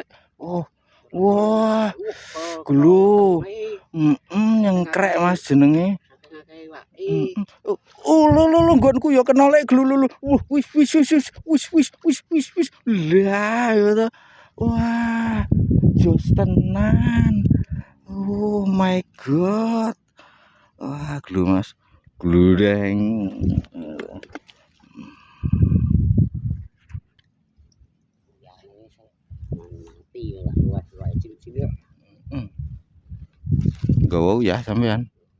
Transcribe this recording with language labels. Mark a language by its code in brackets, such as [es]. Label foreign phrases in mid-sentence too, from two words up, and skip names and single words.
[jv] Oh, wah, gulu. Yang krek Mas jenenge. Lo nggonku ya kena lek glu. Wis. Lah, ya. Wah, jos tenan. [en] Oh my god. [jv] Wah, glu Mas. Gludeng. Gawa ya sampean.